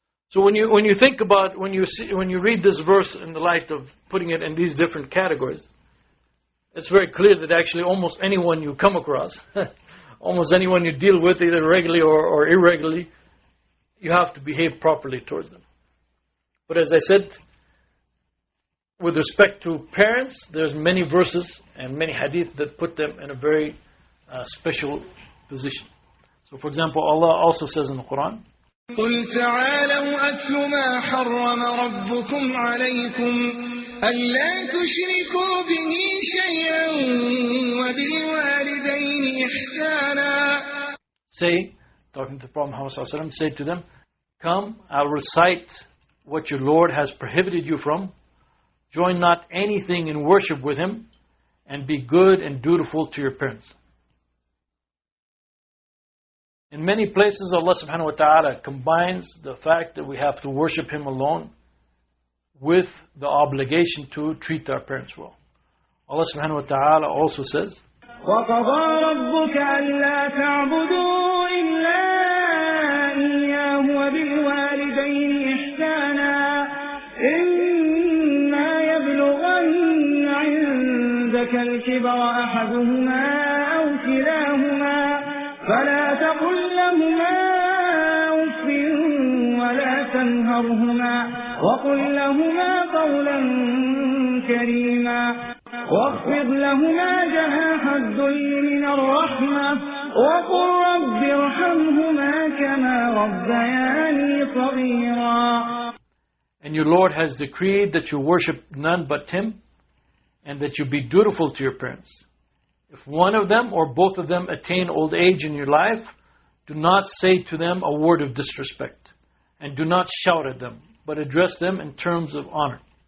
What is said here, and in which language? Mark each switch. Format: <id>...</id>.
<en>So when you think about, when you read this verse in the light of putting it in these different categories, it's very clear that actually almost anyone you come across, almost anyone you deal with, either regularly or irregularly, you have to behave properly towards them. But as I said, with respect to parents, there's many verses and many hadith that put them in a very special position. So for example, Allah also says in the Quran,</en> <ar>قل تعالوا أتل ما حرم ربكم عليكم ألا تشركوا به شيئا وبالوالدين إحسانا.</ar> <en>Say, talking to the Prophet Muhammad sallallahu alaihi wasallam, say to them, come, I'll recite what your Lord has prohibited you from. Join not anything in worship with Him, and be good and dutiful to your parents. In many places, Allah subhanahu wa ta'ala combines the fact that we have to worship Him alone with the obligation to treat our parents well. Allah subhanahu wa ta'ala also says,</en> <ar>وَقَضَى رَبُّكَ أَلَّا تَعْبُدُوا إِلَّا إِيَّاهُ وَبِالْوَالِدَيْنِ إِحْسَانًا إِمَّا يَبْلُغَنَّ عِندَكَ الْكِبَرَ أَحَدُهُمَا أَوْ كِلَاهُمَا فَلَا تَقُل لَّهُمَا أُفٍّ وَلَا تَنْهَرْهُمَا وَقُل لَّهُمَا قَوْلًا كَرِيمًا واخفض لهما جناح الذل من الرحمة وقل رب ارحمهما كما ربياني صغيرا.</ar> <en>And your Lord has decreed that you worship none but Him, and that you be dutiful to your parents. If one of them or both of them attain old age in your life, do not say to them a word of disrespect, and do not shout at them, but address them in terms of honor.</en>